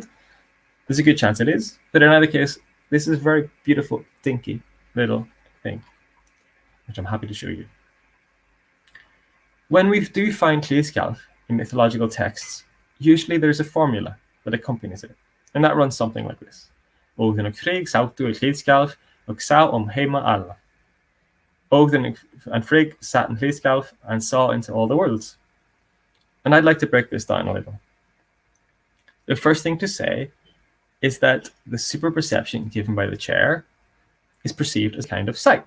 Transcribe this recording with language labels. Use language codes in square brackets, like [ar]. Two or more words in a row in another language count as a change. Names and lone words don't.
[en] There's a good chance it is. But in either case, this is a very beautiful, dinky little thing, which I'm happy to show you. When we do find Hlidskjalf in mythological texts, usually there's a formula that accompanies it. And that runs something like this. [is] Odin og Frigg sátu í Hlidskjalf og sá heima alla. [en] Odin and Frigg sat in Hlidskjalf and saw into all the worlds. And I'd like to break this down a little. The first thing to say is that the super perception given by the chair is perceived as kind of sight.